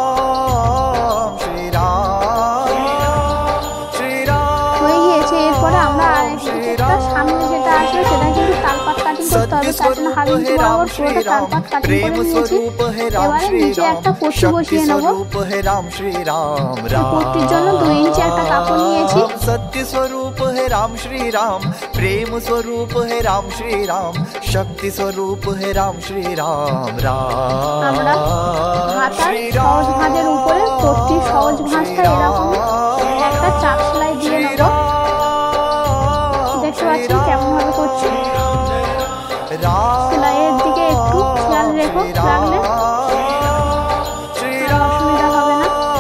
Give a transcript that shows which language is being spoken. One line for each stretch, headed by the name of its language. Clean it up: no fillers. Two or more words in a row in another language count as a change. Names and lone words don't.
Bangla: হয়ে গিয়েছে। এরপরে আমরা আরেকটা সামনে যেটা আসবে সেটা কিন্তু তালপাত কাটিং করতে হবে, তার জন্য 1/2 ইঞ্চি বরাবর পুরোটা তালপাত কাটিং করে নিয়েছি। এবারে নিচে একটা পট্টি বসিয়ে নেব। পট্টির জন্য 2 ইঞ্চি একটা কাপড় নিয়েছি।
Hindi: सत्य स्वरूप है राम श्री राम, प्रेम स्वरूप है राम श्री राम, शक्ति स्वरूप है राम श्री राम राम।
Bangla: আমরা হাতার সহজ ভাঁজের উপরে পট্টির সহজ ভাঁজটা এরকম একটা চাপ সেলাই দিয়ে নেব। দেখতে পাচ্ছেন কেমন ভাবে করছি। সেলাইয়ের দিকে একটু খেয়াল রেখো, রাখলে অসুবিধা হবে না।